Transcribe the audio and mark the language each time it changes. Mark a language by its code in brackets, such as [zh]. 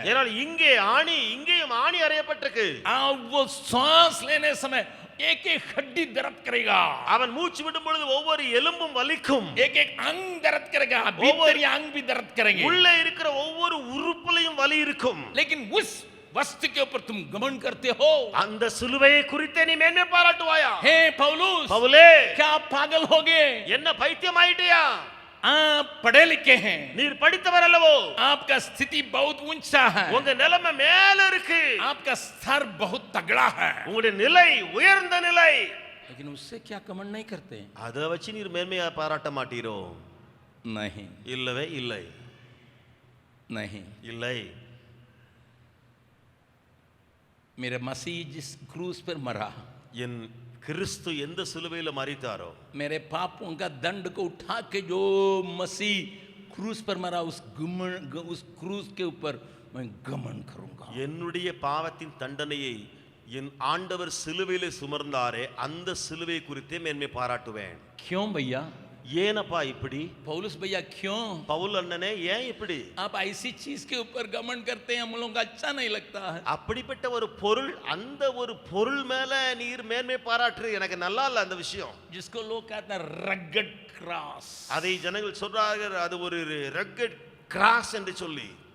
[ta] ஏனால் இங்கே ஆணி இங்கேயும் ஆணி அறையப்பட்டிருக்கு [hi] वो सांस लेने समय एक एक हड्डी दर्द करेगा [ta] அவன் மூச்சு விடும் பொழுது ஒவ்வொரு எலும்பும் வலிக்கும் [hi] एक एक अंग दर्द करेगा भीतरी अंग भी दर्द करेंगे [ta] உள்ளே இருக்கிற ஒவ்வொரு உறுப்புலயும் வலி இருக்கும் [hi] लेकिन उस वस्तु के ऊपर तुम घमंड करते हो [ta] அந்த சிலுவையை குறித்து நீ மேன்மை பாராட்டுவாயா [hi] हे पौलुस [ta] பவுலே [hi] क्या आप पागल हो गए [ta] என்ன பைத்தியம் ஆயிட்டியா [hi] आप पढ़े लिखे हैं [ta] நீர் படித்தவர் அல்லவோ [hi] आपका स्थिति बहुत ऊंचा है [ta] உங்க நிலைமை மேல இருக்கு [hi] आपका स्तर बहुत तगड़ा है [ta] உங்களுடைய நிலை உயர்ந்த நிலை [hi] लेकिन उससे क्या घमंड नहीं करते [ta] அதை வச்சு நீர் மேன்மையா பாராட்ட மாட்டீரோ [hi] नहीं [ta] இல்லவே இல்லை [hi] नहीं [ta] இல்லை [hi] मेरे मसीह जिस क्रूस पर मरा [ta] என் கிறிஸ்து எந்த சிலுவையில மரித்தாரோ [hi] मेरे पापों का दंड को उठा के जो मसीह क्रूस पर मरा उस क्रूस के ऊपर मैं घमंड करूंगा [ta] என்னுடைய பாவத்தின் தண்டனையை என் ஆண்டவர் சிலுவையிலே சுமர்ந்தாரே அந்த சிலுவை குறித்தே மேன்மை பாராட்டுவேன் [hi] क्यों भैया [ta] ஏனப்பா இப்படி? [hi] पौलुस भैया क्यों [ta] பவுல் அண்ணனே ஏன் இப்படி? [hi] आप ऐसी चीज के ऊपर घमंड करते हैं, हम लोगों को अच्छा नहीं लगता है। [ta] அப்படிப்பட்ட ஒரு பொருள், அந்த ஒரு பொருள் மேல நீர் மேன்மை பாராட்டு எனக்கு நல்லா இல்ல அந்த விஷயம். [hi] जिसको लोग कहते हैं रगड क्रॉस, [ta] அதை ஜனங்கள் சொல்றார்கள் அது ஒரு ரக்கட் கிராஸ் என்று சொல்லி.